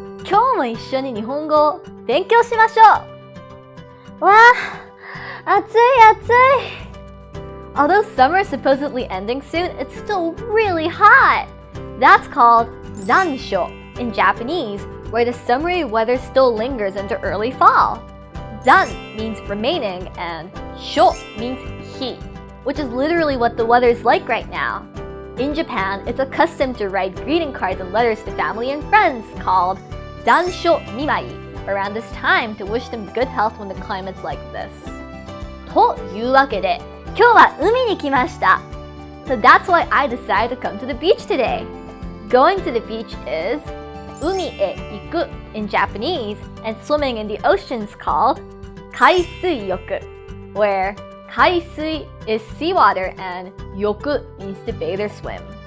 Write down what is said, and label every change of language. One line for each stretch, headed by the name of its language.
Japanese: 今日も一緒に日本語を勉強しましょう。わあ、暑い暑い。
English: Although summer is supposedly ending soon, it's still really hot. That's called zansho in Japanese, where the summery weather still lingers into early fall. Zan means remaining and sho means heat, which is literally what the weather is like right now. In Japan, it's a custom to write greeting cards and letters to family and friends called zansho mimai around this time to wish them good health when the climate's like this.
Japanese: というわけで、今日は海に来ました。
English: So that's why I decided to come to the beach today. Going to the beach is
Japanese: 海へ行く
English: in Japanese, and swimming in the ocean is called 海水浴, where 海水 is seawater and 浴 means to bathe or swim.